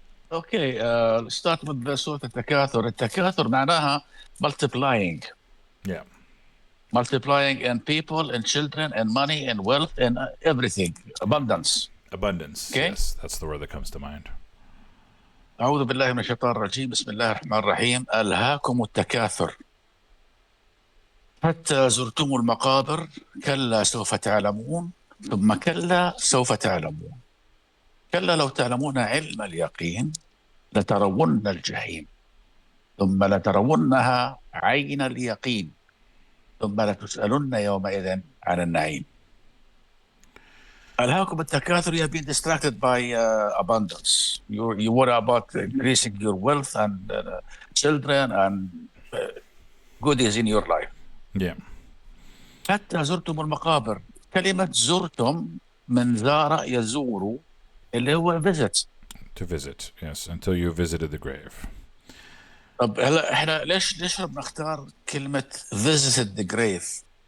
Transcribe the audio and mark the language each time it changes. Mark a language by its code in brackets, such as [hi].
[en] Okay, let's start with the Sourat Al-Takathur. Al-Takathur معناها multiplying. Yeah. Multiplying in people, in children, and money, and wealth, and everything. Abundance. Abundance. Okay? Yes, that's the word that comes to mind. [ar] أعوذ بالله من الشيطان الرجيم بسم الله الرحمن الرحيم ألهاكم التكاثر حتى زرتم المقابر كلا سوف تعلمون ثم كلا سوف تعلمون كلا لو تعلمون علم اليقين لترون الجحيم ثم لترونها عين اليقين ثم لتسألن يومئذ عن النعيم. ألهاكم التكاثر, [en] you have been distracted by abundance. You worry about increasing your wealth and children and goodies in your life. Yeah. [ar] حتى زرتم المقابر. كلمة زرتم من زار يزور اللي هو visit. [en] To visit, yes, until you visited the grave. [ar] طب هلا احنا ليش بنختار كلمة [en] visited the grave?